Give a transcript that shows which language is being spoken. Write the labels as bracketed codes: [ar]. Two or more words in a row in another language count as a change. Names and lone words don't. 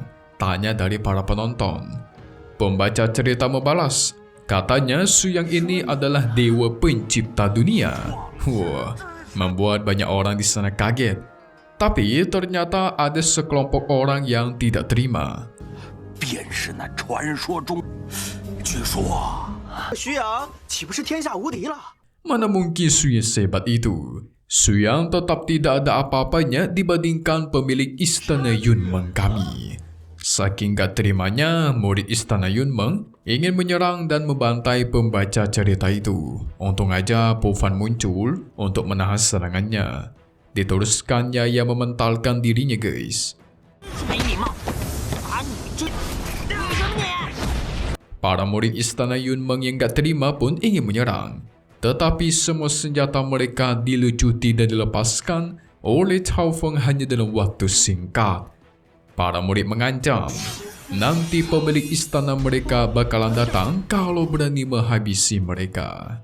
[id] Tanya dari para penonton. Pembaca cerita membalas. Katanya Su Yan ini adalah dewa pencipta dunia. Wah, membuat banyak orang di sana kaget. Tapi ternyata ada sekelompok orang yang tidak terima. [zh] 便是那传说中，据说徐阳岂不是天下无敌了？ [id] Mana mungkin Su Yan sehebat itu? Su Yan tetap tidak ada apa-apanya dibandingkan pemilik istana Yunmeng kami. Saking gak terimanya, murid istana Yunmeng ingin menyerang dan membantai pembaca cerita itu. Untung aja Pufan muncul untuk menahan serangannya. Diteruskannya yang mementalkan dirinya guys. [zh] 没礼貌，把你这，你什么你？ [id] Para murid istana Yunmeng yang gak terima pun ingin menyerang. Tetapi semua senjata mereka dilucuti dan dilepaskan oleh Cao Feng hanya dalam waktu singkat. Para murid mengancam, nanti pemilik istana mereka bakalan datang kalau berani menghabisi mereka.